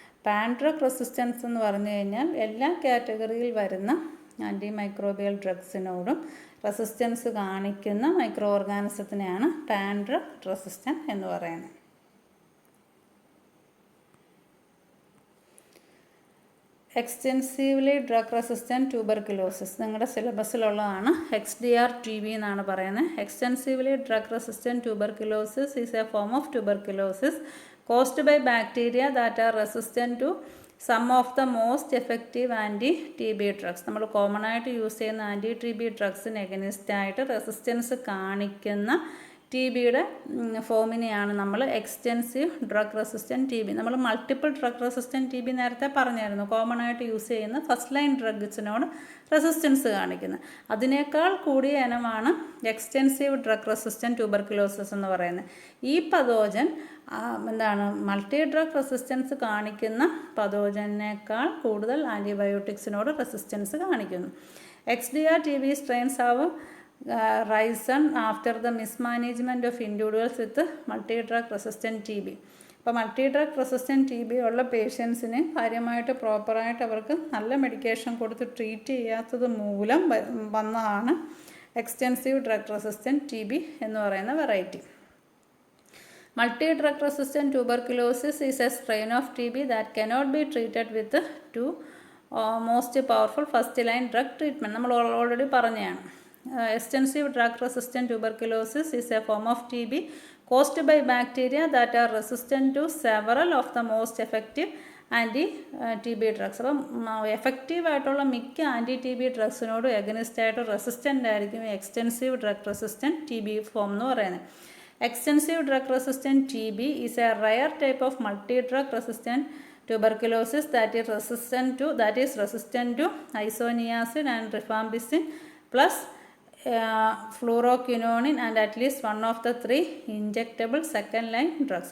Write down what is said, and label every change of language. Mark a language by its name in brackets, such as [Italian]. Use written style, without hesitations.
[Malayalam] Pan drug resistance എന്ന് പറഞ്ഞു കഴിഞ്ഞാൽ എല്ലാ കാറ്റഗറിയിൽ വരുന്ന ആൻറ്റി മൈക്രോബിയൽ ഡ്രഗ്സിനോടും റെസിസ്റ്റൻസ് കാണിക്കുന്ന മൈക്രോ ഓർഗാനിസത്തിനെയാണ് പാൻ ഡ്രഗ് റെസിസ്റ്റൻ്റ് എന്ന് പറയുന്നത്. എക്സ്റ്റെൻസീവ്ലി ഡ്രഗ് റെസിസ്റ്റൻറ്റ് ട്യൂബർക്കുലോസിസ് നിങ്ങളുടെ സിലബസിലുള്ളതാണ്. XDR-TB എന്നാണ് പറയുന്നത്. [English] Extensively drug resistant tuberculosis is a form of tuberculosis caused by bacteria that are resistant to some of the most effective anti-TB drugs. [Malayalam] നമ്മൾ common ആയിട്ട് use ചെയ്യുന്ന anti-TB ഡ്രഗ്സിന് against ആയിട്ട് resistance കാണിക്കുന്ന TBയുടെ ഫോമിനെയാണ് നമ്മൾ extensive drug resistant TB. നമ്മൾ multiple drug resistant TB നേരത്തെ പറഞ്ഞായിരുന്നു. Common ആയിട്ട് യൂസ് ചെയ്യുന്ന ഫസ്റ്റ് ലൈൻ ഡ്രഗ്സിനോട് റെസിസ്റ്റൻസ് കാണിക്കുന്നത്. അതിനേക്കാൾ കൂടിയ ഇനമാണ് എക്സ്റ്റെൻസീവ് ഡ്രഗ് റെസിസ്റ്റൻറ്റ് ട്യൂബർക്കുലോസിസ് എന്ന് പറയുന്നത്. ഈ പതോജൻ മൾട്ടി ഡ്രഗ് റെസിസ്റ്റൻസ് കാണിക്കുന്ന പതോജനേക്കാൾ കൂടുതൽ ആൻറ്റിബയോട്ടിക്സിനോട് റെസിസ്റ്റൻസ് കാണിക്കുന്നു. [English] XDR-TB strains have risen after the mismanagement of individuals with multi-drug resistant TB. [Malayalam] അപ്പോൾ മൾട്ടി-ഡ്രഗ് റെസിസ്റ്റൻറ്റ് TB ഉള്ള പേഷ്യൻസിന് കാര്യമായിട്ട് പ്രോപ്പറായിട്ട് അവർക്ക് നല്ല മെഡിക്കേഷൻ കൊടുത്ത് ട്രീറ്റ് ചെയ്യാത്തത് മൂലം വന്നതാണ് എക്സ്റ്റെൻസീവ് ഡ്രഗ് റെസിസ്റ്റൻറ്റ് TB എന്ന് പറയുന്ന variety. [English] Multi-drug resistant tuberculosis is a strain of TB that cannot be treated with two most powerful first line drug treatment. [Malayalam] നമ്മൾ ഓൾറെഡി പറഞ്ഞതാണ്. [English] Extensive drug resistant tuberculosis is a form of TB caused by bacteria that are resistant to several of the most effective anti-TB drugs. [Malayalam] അപ്പം effective ആയിട്ടുള്ള മിക്ക ആൻറ്റി-TB ഡ്രഗ്സിനോട് against ആയിട്ട് resistant ആയിരിക്കും extensive drug resistant TB form എന്ന് പറയുന്നത്. [English] Extensive drug resistant TB is a rare type of multi-drug resistant tuberculosis that is resistant to isoniazid and rifampicin plus fluoroquinone and at least one of the 3 injectable second line drugs.